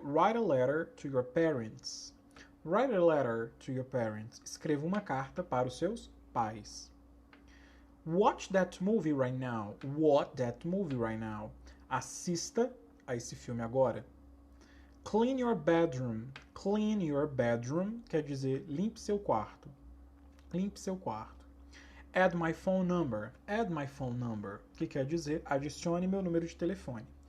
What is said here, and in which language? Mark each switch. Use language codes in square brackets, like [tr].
[en] Write a letter to your parents. Write a letter to your parents. [pt] Escreva uma carta para os seus pais. [en] Watch that movie right now. Watch that movie right now. [pt] Assista a esse filme agora. [en] Clean your bedroom. Clean your bedroom [pt] quer dizer limpe seu quarto. Limpe seu quarto. [en] Add my phone number. Add my phone number, [pt] que quer dizer adicione meu número de telefone.